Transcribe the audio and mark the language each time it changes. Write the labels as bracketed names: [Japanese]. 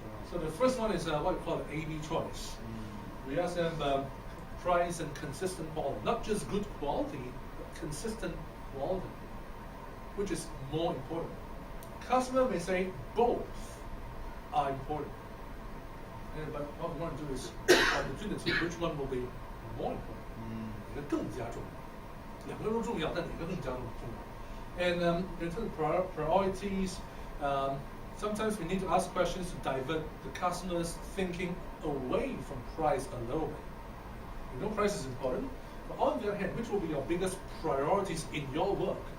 [English] So the first one is what we call an A-B choice. We ask them price and consistent quality, not just good quality, but consistent quality, which is more important. Customer may say both are important, but what we want to do is between the two, which one will be more important? [Chinese] 哪个更加重要？两个都重要，但哪个更加重要？ [English] And in terms of priorities, sometimes we need to ask questions to divert the customer's thinking away from price a little bit. We know price is important, but on the other hand, which will be your biggest priorities in your work?